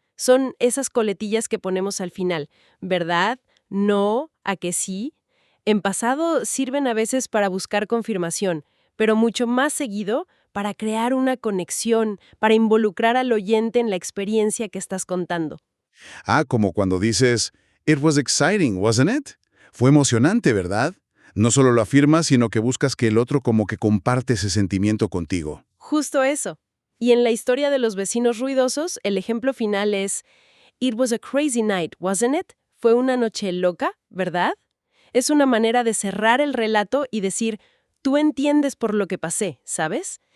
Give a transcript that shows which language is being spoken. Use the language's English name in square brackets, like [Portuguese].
[Spanish] Son esas coletillas que ponemos al final. ¿Verdad? No, a que sí. En pasado sirven a veces para buscar confirmación, pero mucho más seguido para crear una conexión, para involucrar al oyente en la experiencia que estás contando. Ah, como cuando dices, [English] "It was exciting, wasn't it?" [Spanish] Fue emocionante, ¿verdad? No solo lo afirmas, sino que buscas que el otro como que comparte ese sentimiento contigo. Justo eso. Y en la historia de los vecinos ruidosos, el ejemplo final es [English] It was a crazy night, wasn't it? [Spanish] Fue una noche loca, ¿verdad? Es una manera de cerrar el relato y decir, tú entiendes por lo que pasé, ¿sabes?